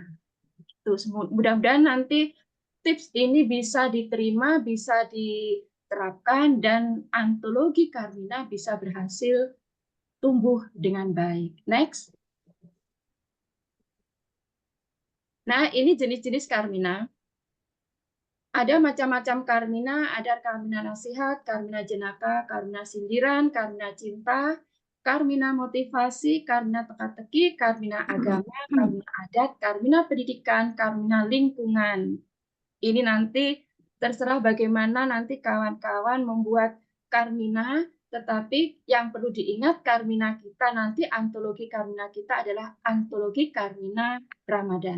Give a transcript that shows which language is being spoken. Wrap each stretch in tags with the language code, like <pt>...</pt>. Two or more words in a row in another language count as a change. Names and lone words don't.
<id>Mudah-mudahan nanti tips ini bisa diterima, bisa diterapkan, dan antologi Carmina bisa berhasil tumbuh dengan baik. Next. Nah, ini jenis-jenis Carmina. Ada macam-macam Carmina, ada Carmina nasihat, Carmina jenaka, Carmina sindiran, Carmina cinta, Carmina motivasi, Carmina teka-teki, Carmina agama, Carmina adat, Carmina pendidikan, Carmina lingkungan. Ini nanti terserah bagaimana nanti kawan-kawan membuat Carmina, tetapi yang perlu diingat Carmina kita nanti, antologi Carmina kita adalah antologi Carmina Ramadan.</id>